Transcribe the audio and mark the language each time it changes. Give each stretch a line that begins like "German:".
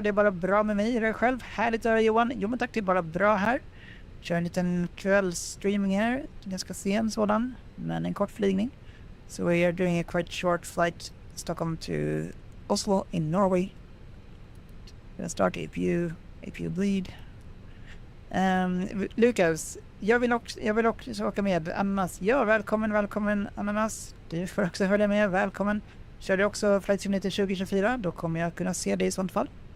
Swedish: Det är bara bra med mig. Är det själv? Härligt att höra Johan. Jo men tack, det är bara bra här. Kör en liten kvällsstreaming här. Ganska sen sådan, men en kort flygning.
English: So we are doing a quite short flight Stockholm to Oslo in Norway. Gonna start if you bleed.
Swedish: Lucas, jag vill också åka med Ananas. Ja, välkommen Ananas. Du får också följa med, välkommen. Kör du också Flight Simulator 2024, då kommer jag kunna se dig i sånt fall.